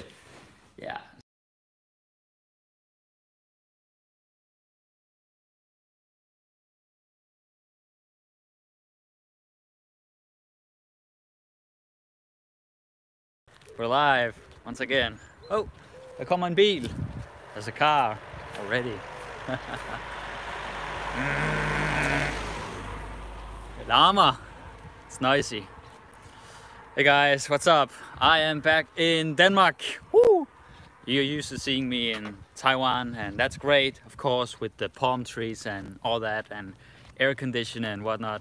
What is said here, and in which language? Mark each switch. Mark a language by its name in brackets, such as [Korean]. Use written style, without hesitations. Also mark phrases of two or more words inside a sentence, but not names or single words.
[English] Yeah. We're live once again. [Danish] Oh, der kommer en bil. [English] There's a car already. Llama. It's noisy. Hey guys, what's up? I am back in Denmark. Woo! You're used to seeing me in Taiwan, and that's great, of course, with the palm trees and all that, and air conditioning and whatnot.